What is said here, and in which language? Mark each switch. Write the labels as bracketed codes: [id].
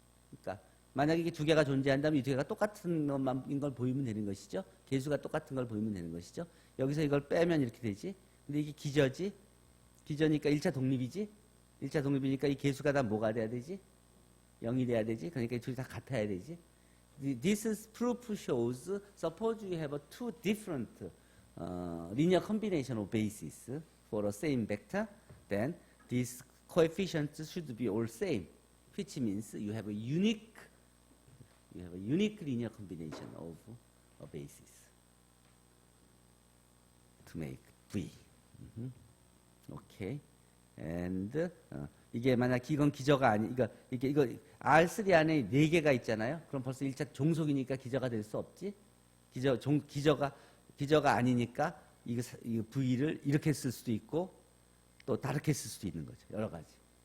[ko] 그러니까 만약에 이게 두 개가 존재한다면 이 두 개가 똑같은 것만인 걸 보이면 되는 것이죠. 개수가 똑같은 걸 보이면 되는 것이죠. 여기서 이걸 빼면 이렇게 되지. 근데 이게 기저지. 기저니까 1차 독립이지. 1차 독립이니까 이 개수가 다 뭐가 돼야 되지? 0이 돼야 되지. 그러니까 이 둘이 다 같아야 되지. [en] This proof shows, suppose you have two different linear combination of bases for a same vector, then these coefficients should be all same, which means you have a unique linear combination of a basis to make V. Okay. [ko] And 이게 만약 이건 기저가 아니, 이거 R3 안에 4개가 있잖아요. 그럼 벌써 1차 종속이니까 기저가 될 수 없지. 기저가 아니니까 이거 V를 이렇게 쓸 수도 있고 또 다르게 쓸 수도 있는 거죠. 여러 가지.